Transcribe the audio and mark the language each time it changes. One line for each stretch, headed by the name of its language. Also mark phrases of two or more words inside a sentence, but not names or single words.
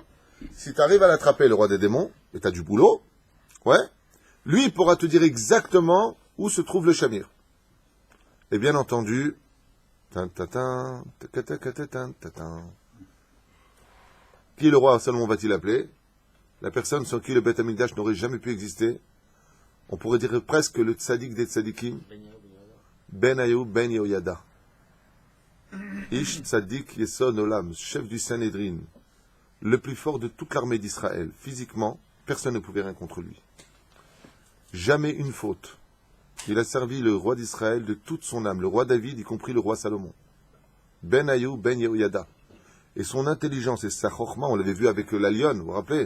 French: Si tu arrives à l'attraper, le roi des démons, et tu as du boulot, ouais, lui, il pourra te dire exactement où se trouve le Shamir. Et bien entendu, qui le roi Salomon va-t-il appeler? La personne sans qui le
Hebrew: בית המקדש
French: n'aurait jamais pu exister. On pourrait dire presque le tzaddik des tzaddikim.
Hebrew: Ben Ayou Ben Yehoyada. איש צדיק יסוד עולם,
French: chef du Sanhedrin, le plus fort de toute l'armée d'Israël. Physiquement, personne ne pouvait rien contre lui. Jamais une faute. Il a servi le roi d'Israël de toute son âme, le roi David, y compris le roi Salomon. Ben Ayou Ben Yehoyada. Et son intelligence et sa chorma, on l'avait vu avec la lionne, vous vous rappelez?